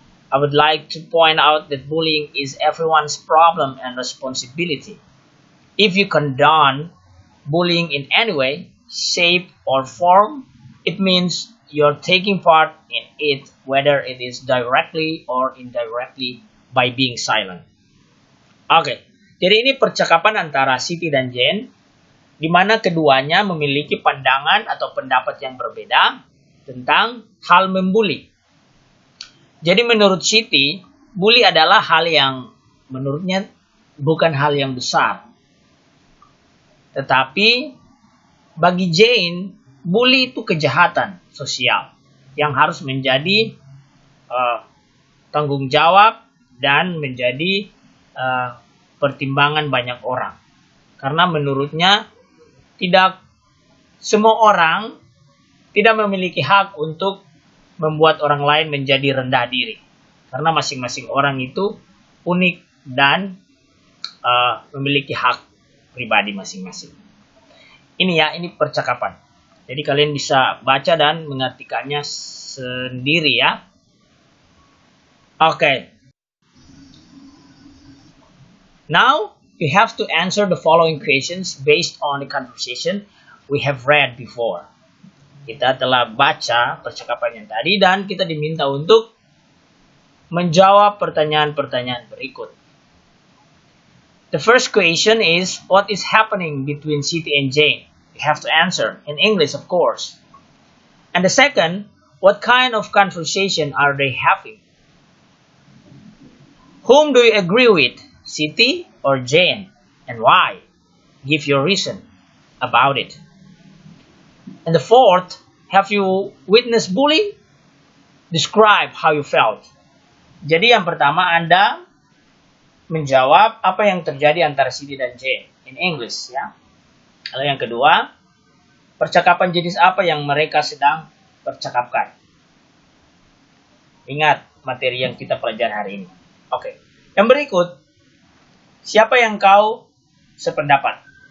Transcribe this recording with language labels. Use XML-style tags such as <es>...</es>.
<en>I would like to point out that bullying is everyone's problem and responsibility. If you condone bullying in any way, shape, or form, it means you're taking part in it, whether it is directly or indirectly by being silent.</en> <id>Oke, jadi ini percakapan antara Siti dan Jane, di mana keduanya memiliki pandangan atau pendapat yang berbeda tentang hal membuli. Jadi menurut Siti, bully adalah hal yang menurutnya bukan hal yang besar. Tetapi bagi Jane, bully itu kejahatan sosial yang harus menjadi tanggung jawab dan menjadi pertimbangan banyak orang. Karena menurutnya tidak semua orang tidak memiliki hak untuk membuat orang lain menjadi rendah diri. Karena masing-masing orang itu unik dan memiliki hak pribadi masing-masing. Ini ya, ini percakapan. Jadi kalian bisa baca dan mengartikannya sendiri ya. Oke.</id> <en>Now, you have to answer the following questions based on the conversation we have read before.</en> <id>Kita telah baca percakapan yang tadi dan kita diminta untuk menjawab pertanyaan-pertanyaan berikut.</id> <en>The first question is, what is happening between Siti and Jane? You have to answer in English, of course. And the second, what kind of conversation are they having? Whom do you agree with, Siti or Jane, and why? Give your reason about it. And the fourth, have you witnessed bullying? Describe how you felt.</en> <id>Jadi yang pertama, Anda menjawab apa yang terjadi antara Siti dan Jane</id> <en>in English</en> <id>ya. Lalu yang kedua, percakapan jenis apa yang mereka sedang percakapkan. Ingat materi yang kita pelajari hari ini. Oke. Yang berikut, siapa yang kau sependapat?</id>